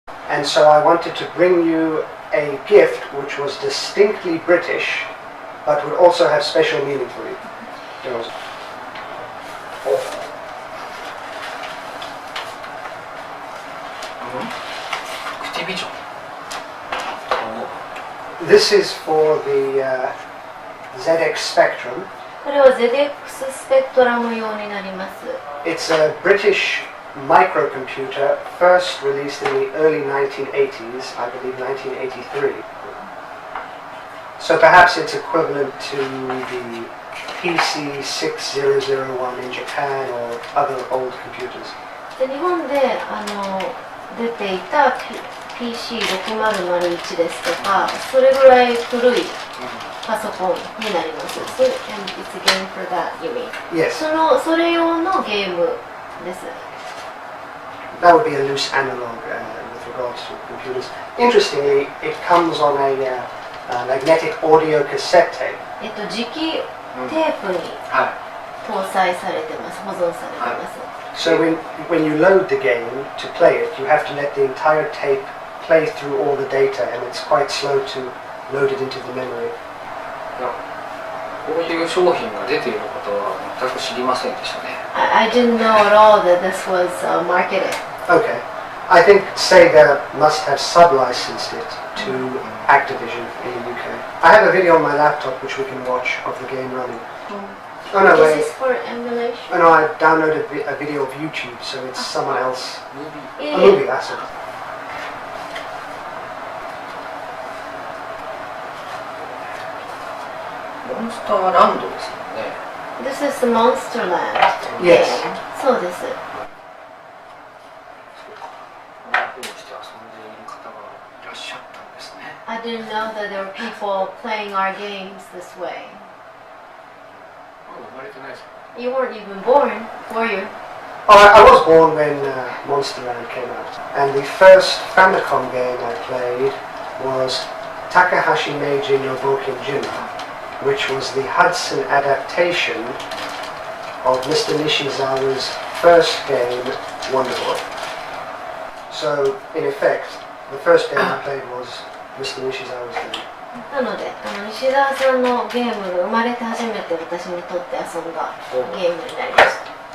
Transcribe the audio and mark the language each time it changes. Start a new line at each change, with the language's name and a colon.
English: And so I wanted to bring you a gift which was distinctly British, but would also have special meaning for you. This is for the ZX Spectrum.
Japanese: これは ZX スペクトラム用になります。
English: It's a British microcomputer first released in the early 1980s, I believe 1983. So perhaps it's equivalent to the PC 6001 in Japan or other old computers.
Japanese: で日本で出ていた PC6001 ですとか、それぐらい古いパソコンになります。
English: So, and it's a game for that, you mean? Yes.
Japanese: それ用のゲームです。
English: That would be a loose analog with regards to computers. Interestingly, it comes on a magnetic audio cassette tape.
Japanese: 磁気テープに搭載されてます。保存されてます。
English: So when you load the game to play it, you have to let the entire tape play through all the data, and it's quite slow to load it into the memory.
Japanese: こういう商品が出ていることは全く知りませんでしたね。
English: I didn't know at all that this was marketed. Okay. I think Sega must have sub-licensed it to Activision in the UK. I have a video on my laptop which we can watch of the game running. Oh no, Is wait. this for emulation? Oh no, I downloaded a video of YouTube, so it's someone else. A Yeah. movie, that's it.
Japanese: モンスターランドですもんね。
English: This is the Monsterland Yes.
Japanese: game. そうです。こんな風にして遊んでいる方がいらっしゃったんですね。
English: I didn't know that there were people playing our games this way.
Japanese: 生まれてないですか？
English: You weren't even born, were you? Oh, I was born when Monsterland came out, and the first Famicom game I played was Takahashi Meiji no Boken Jima, which was the Hudson adaptation of Mr. Nishizawa's first game, Wonder Boy. So, in effect, the first game I played was Mr. Nishizawa's game.
Japanese: なので、西澤さんのゲームが生まれて初めて私にとって遊んだゲームになりました。